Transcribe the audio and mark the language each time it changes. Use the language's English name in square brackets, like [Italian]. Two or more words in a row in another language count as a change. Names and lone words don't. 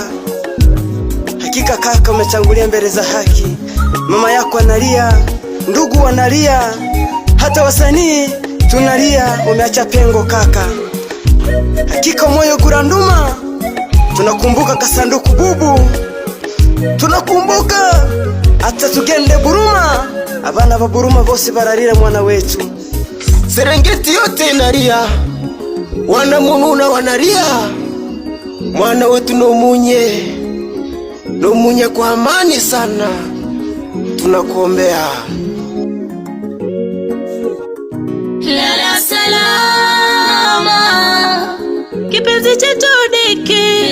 [Swahili] Hakika kaka umetangulia mbele za haki Mama yako analia Ndugu wanalia Hata wasanii tunalia Umeacha pengo kaka Hakika moyo guranduma Tunakumbuka kasanduku bubu Tunakumbuka Hata [Kuria] tugende buruma abana ba Buruma bose bararira [Swahili] mwana wetu. Serengeti yote inalia, wana Mununa wanalia, mwana wetu Nomunye kwa amani sana, tunakuombea. Lala salama, kipenzi chetu Diki.